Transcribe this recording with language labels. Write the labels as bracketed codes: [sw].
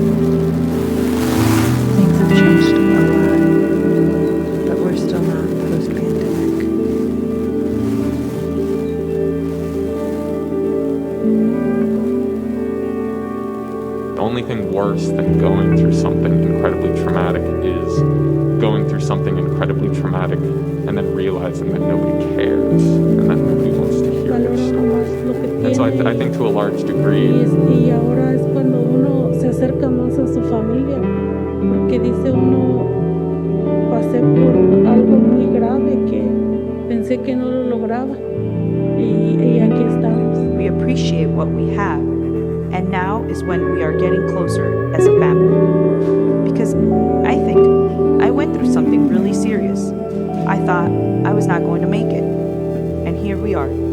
[en] Things have changed a lot, but we're still not post-pandemic. The only thing worse than going through something incredibly traumatic is going through something incredibly traumatic and then realizing that nobody cares and that nobody wants to hear your story. And so I think to a large degree, [es] Y ahora es cuando uno se acerca más a su familia, porque dice uno, pasé por algo muy grave que pensé que no lo lograba, y aquí estamos. [en] We appreciate what we have, and now is when we are getting closer as a family. Because I think I went through something really serious. I thought I was not going to make it, and here we are.